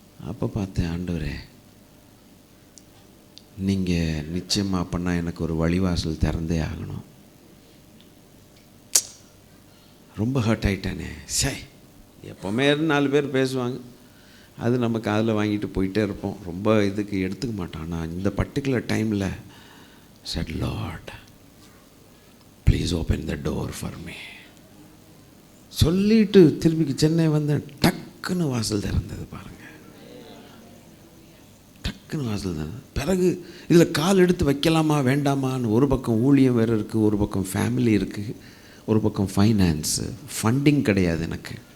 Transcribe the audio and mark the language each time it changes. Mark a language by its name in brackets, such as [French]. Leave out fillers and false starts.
[Tamil] அப்போ பார்த்தேன், ஆண்டவரே நீங்கள் நிச்சயமாக பண்ணால் எனக்கு ஒரு வழிவாசல் திறந்தே ஆகணும். ரொம்ப ஹர்ட் ஆகிட்டானே. சரி, எப்போவுமே 4 பேர் பேசுவாங்க, அது நம்ம காதில் வாங்கிட்டு போயிட்டே இருப்போம், ரொம்ப இதுக்கு எடுத்துக்க மாட்டோம். ஆனால் இந்த பர்டிகுலர் டைமில் [English] said, Lord, please open the door for me. [Tamil] சொல்லிட்டு திருப்பி சென்னை வந்து டக்குன்னு வாசல் திறந்தது பாருங்க. டக்குன்னு வாசல் தான். பிறகு இதில் கால் எடுத்து வைக்கலாமா வேண்டாமான்னு ஒரு பக்கம் ஊழியம் வேறு இருக்குது, ஒரு பக்கம் ஃபேமிலி இருக்குது, ஒரு பக்கம் ஃபைனான்ஸு, ஃபண்டிங் கிடையாது எனக்கு.